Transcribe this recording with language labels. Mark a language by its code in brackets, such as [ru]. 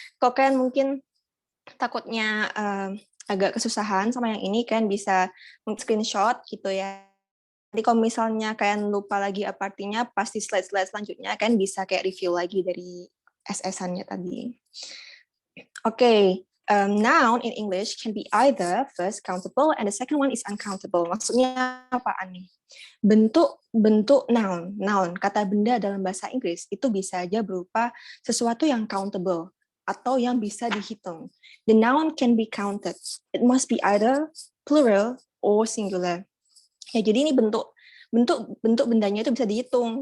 [id] Kok kan mungkin takutnya agak kesusahan sama yang ini, kan bisa screenshot gitu ya. Jadi kalau misalnya kalian lupa lagi apa artinya, pasti slide-slide selanjutnya kan bisa kayak review lagi dari SS-annya tadi. [en] Oke, noun in English can be either first countable and the second one is uncountable. [id] Maksudnya apaan nih? Bentuk noun, kata benda dalam bahasa Inggris itu bisa aja berupa sesuatu yang countable atau yang bisa dihitung. [en] The noun can be counted. It must be either plural or singular. [id] Ya, jadi ini bentuk bendanya itu bisa dihitung.